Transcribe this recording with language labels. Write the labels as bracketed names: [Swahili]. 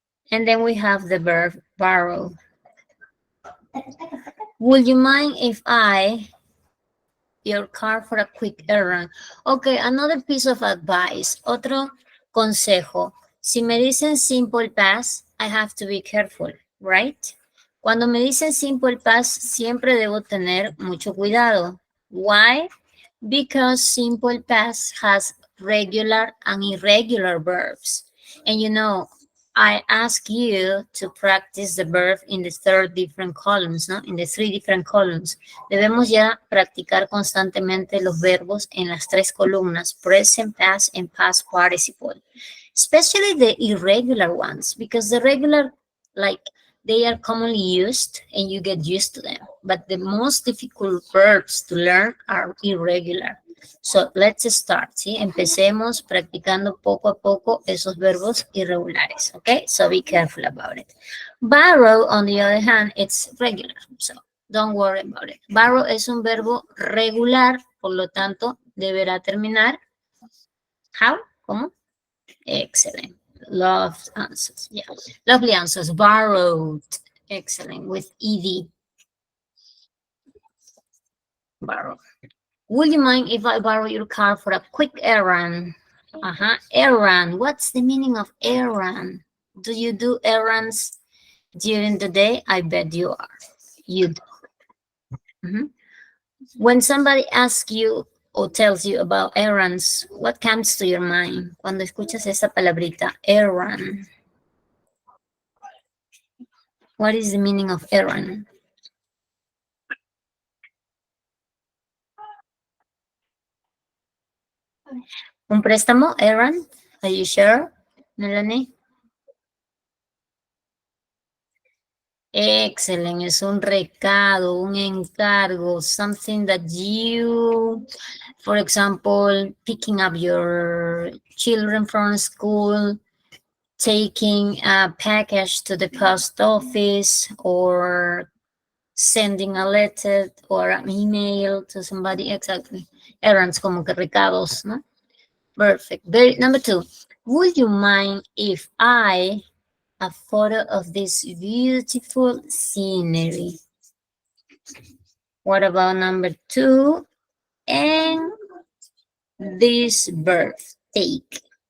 [English] And then we have the verb borrow. Would you mind if I your car for a quick errand? Okay, another piece of advice. [Spanish] Otro consejo. Si me dicen [English] simple past, I have to be careful, right? [Spanish] Cuando me dicen simple past, siempre debo tener mucho cuidado. [English] Why? Because simple past has regular and irregular verbs. And you know, I ask you to practice the verb in the third different columns, ¿no? In the three different columns. [Spanish] Debemos ya practicar constantemente los verbos en las tres columnas, present, past, and past participle. [English] Especially the irregular ones, because the regular, like, they are commonly used and you get used to them. But the most difficult verbs to learn are irregular. So let's start, ¿sí? [Spanish] Empecemos practicando poco a poco esos verbos irregulares, ¿ok? [English] So be careful about it. Borrow, on the other hand, it's regular, so don't worry about it. [Spanish] Borrow es un verbo regular, por lo tanto, deberá terminar. [English] How? [Spanish] ¿Cómo? Excellent. [English] Love answers. Yeah. Lovely answers. Borrowed. Excellent. With ED. Borrow. Would you mind if I borrow your car for a quick errand? Errand. What's the meaning of errand? Do you do errands during the day? I bet you are. You do. When somebody asks you or tells you about errands, what comes to your mind? [Spanish] Cuando escuchas esa palabrita, errand. [English] What is the meaning of errand? [Spanish] Un préstamo, [English] errand? Are you sure, Melanie? Excellent. [Spanish] Es un recado, un encargo, [English] something that you, for example, picking up your children from school, taking a package to the post office, or sending a letter or an email to somebody. Exactly. [Spanish] Errands, como que recados, ¿no? [English] Perfect. Number two, would you mind if I a photo of this beautiful scenery? What about number two? And this verb, take.